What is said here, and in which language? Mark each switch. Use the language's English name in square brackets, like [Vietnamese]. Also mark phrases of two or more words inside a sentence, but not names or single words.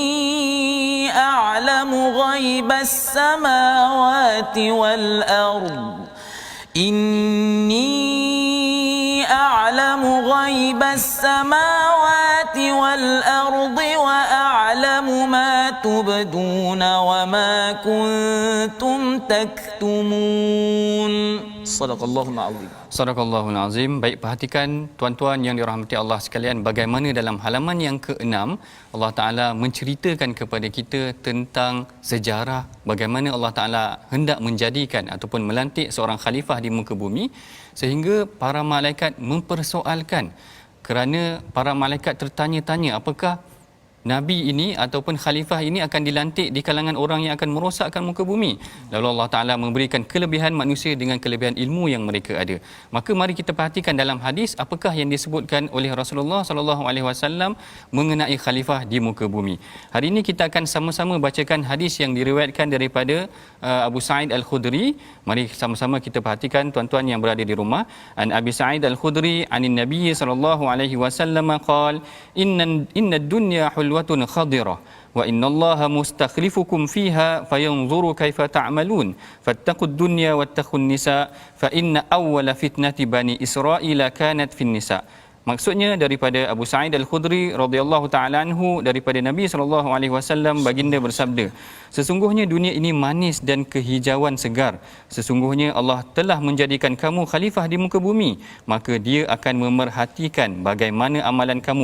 [Arabic] أعلم غيب السماوات والأرض إني أعلم غيب السماوات والأرض وأعلم ما تبدون وما كنتم تكتمون صدق الله العظيم. صدق الله العظيم. [Malay] Baik, perhatikan tuan-tuan yang dirahmati Allah sekalian, bagaimana dalam halaman yang ke-6 Allah Ta'ala menceritakan kepada kita tentang sejarah bagaimana Allah Ta'ala hendak menjadikan ataupun melantik seorang khalifah di muka bumi, sehingga para malaikat mempersoalkan, kerana para malaikat tertanya-tanya apakah Nabi ini ataupun khalifah ini akan dilantik di kalangan orang yang akan merosakkan muka bumi. Lalu Allah Ta'ala memberikan kelebihan manusia dengan kelebihan ilmu yang mereka ada. Maka mari kita perhatikan dalam hadis apakah yang disebutkan oleh Rasulullah SAW mengenai khalifah di muka bumi. Hari ini kita akan sama-sama bacakan hadis yang diriwayatkan daripada Abu Sa'id Al-Khudri. Mari sama-sama kita perhatikan tuan-tuan yang berada di rumah. [Arabic] عن أبي سعيد الخدري عن النبي SAW قال إن الدنيا حلوة خضرة وإن الله مستخلفكم فيها فينظر كيف تعملون فاتقوا الدنيا واتقوا النساء فإن أول فتنة بني إسرائيل كانت في النساء. [Malay] Maksudnya daripada Abu Sa'id Al-Khudri [Arabic] رضي الله تعالى عنه, [Malay] daripada Nabi SAW baginda bersabda, sesungguhnya dunia ini manis dan kehijauan segar. Sesungguhnya Allah telah menjadikan kamu khalifah di muka bumi, maka Dia akan memerhatikan bagaimana amalan kamu.